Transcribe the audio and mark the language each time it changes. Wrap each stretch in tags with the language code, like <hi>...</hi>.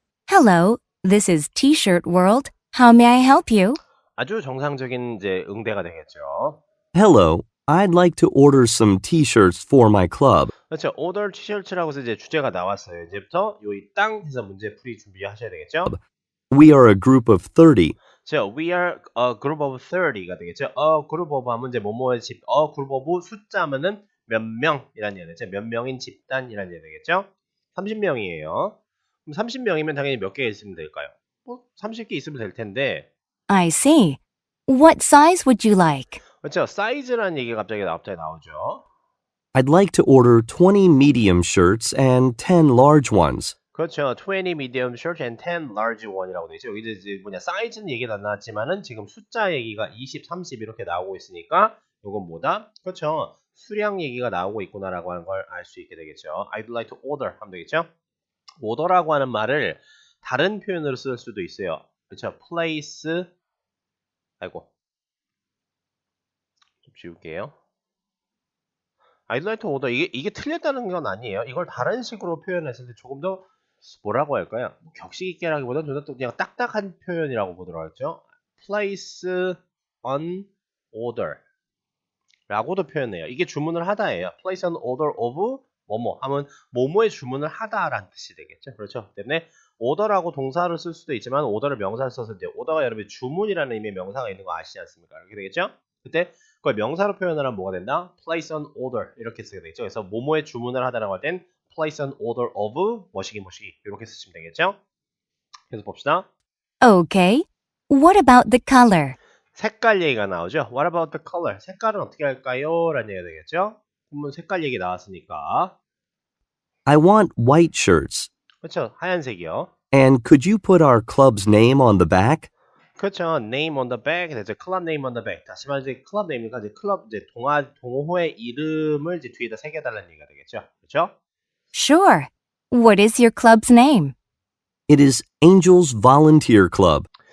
<en>Hello, this is T-shirt world. How may I help you?</en> <ko>아주 정상적인 이제 응대가 되겠죠.</ko> <en>Hello, I'd like to order some t-shirts for my club.</en> <ko>그렇죠. 오더 티셔츠라고 해서 이제 주제가 나왔어요. 이제부터 요이 땅 해서 문제 풀이 준비하셔야 되겠죠.</ko> <en>We are a group of 30.</en> <ko>자,</ko> <en>we are a group of 30</en> <ko>가 되겠죠. A group of 하면 이제 뭐뭐의 집, a group of 숫자면은 몇 명이라는 얘기 되죠. 몇 명인 집단이라는 얘기 되겠죠. 30명이에요. 그럼 30명이면 당연히 몇 개 있으면 될까요? 뭐 30개 있으면 될 텐데.</ko> <en>I see. What size would you like?</en> <ko>그렇죠. 사이즈라는 얘기가 갑자기 나오죠.</ko> <en>I'd like to order 20 medium shirts and 10 large ones.</en> <ko>그렇죠.</ko> <en>20 medium short and 10 large one</en> <ko>이라고 되죠. 여기 이제 뭐냐 사이즈는 얘기가 안 나왔지만은 지금 숫자 얘기가 20, 30 이렇게 나오고 있으니까 이건 뭐다? 그렇죠. 수량 얘기가 나오고 있구나라고 하는 걸 알 수 있게 되겠죠.</ko> <en>I'd like to order</en> <ko>하면 되겠죠. order라고 하는 말을 다른 표현으로 쓸 수도 있어요. 그렇죠. place 아이고 좀 지울게요.</ko> <en>I'd like to order</en> <ko>이게 틀렸다는 건 아니에요. 이걸 다른 식으로 표현했을 때 조금 더 뭐라고 할까요? 격식 있게라기보다는 좀 더 그냥 딱딱한 표현이라고 보도록 하죠.</ko> <en>place an order</en> <ko>라고도 표현해요. 이게 주문을 하다예요.</ko> <en>place an order of</en> <ko>뭐뭐 하면 뭐뭐의 주문을 하다라는 뜻이 되겠죠. 그렇죠. 때문에 order라고 동사를 쓸 수도 있지만 order를 명사를 써서 이제 order가 여러분 주문이라는 의미의 명사가 있는 거 아시지 않습니까? 이렇게 되겠죠. 그때 그걸 명사로 표현을 하면 뭐가 된다?</ko> <en>place an order</en> <ko>이렇게 쓰게 되겠죠. 그래서 뭐뭐의 주문을 하다라고 할 땐</ko> <en>place an order of</en> <ko>뭐시기 이렇게 쓰시면 되겠죠. 그래서 봅시다.</ko> <en>Okay. What about the color?</en> <ko>색깔 얘기가 나오죠.</ko> <en>What about the color?</en> <ko>색깔은 어떻게 할까요? 라는 얘기가 되겠죠. 그러면 색깔 얘기 나왔으니까</ko> <en>I want white shirts.</en> <ko>그렇죠. 하얀색이요.</ko> <en>And could you put our club's name on the back?</en> <ko>그렇죠.</ko> <en>name on the back.</en> <ko>그래서</ko> <en>club name on the back.</en> <ko>다시 말해 이제 클럽 네임이니까 이제 클럽 이제 동호회 이름을 이제 뒤에다 새겨달라는 얘기가 되겠죠. 그렇죠?</ko> <en>Sure. What is your club's name? It is Angels Volunteer Club.</en>